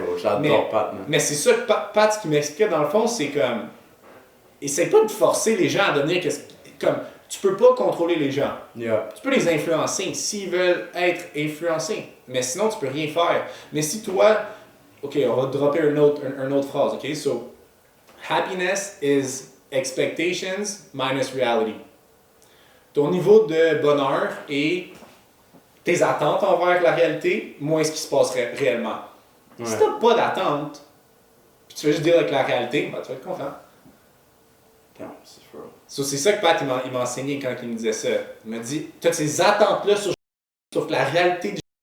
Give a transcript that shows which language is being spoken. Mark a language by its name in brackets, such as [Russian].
[French] Oh, j'adore Pat, man. Mais c'est ça que Pat, ce qu'il m'expliquait dans le fond, c'est comme. Essaye pas de forcer les gens à devenir comme. Tu peux pas contrôler les gens. Yeah. Tu peux les influencer s'ils veulent être influencés. Mais sinon, tu peux rien faire. Mais si toi, OK, on va dropper une autre phrase, OK? [English] So, happiness is expectations minus reality. [French] Ton niveau de bonheur et tes attentes envers la réalité, moins ce qui se passerait réellement. Ouais. Si t'as pas d'attente, puis tu fais juste dire avec la réalité, ben, tu vas être content. Damn, c'est fou. So, c'est ça que Pat il m'a enseigné quand il me disait ça. Il m'a dit, tu as ces attentes-là sauf que la réalité du